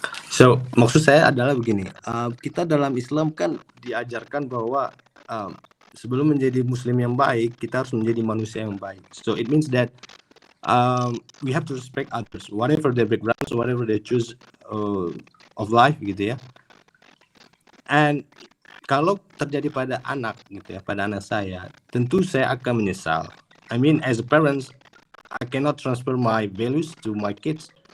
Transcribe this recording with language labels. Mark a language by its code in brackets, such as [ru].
[id] So, maksud saya adalah begini, kita dalam Islam kan diajarkan bahwa sebelum menjadi Muslim yang baik, kita harus menjadi manusia yang baik. [en] So, it means that we have to respect others, whatever their backgrounds, whatever they choose of life, [id] gitu ya. And kalau terjadi pada anak, gitu ya, pada anak saya, tentu saya akan menyesal. [en] I mean, as a parents, I cannot transfer my values to my kids.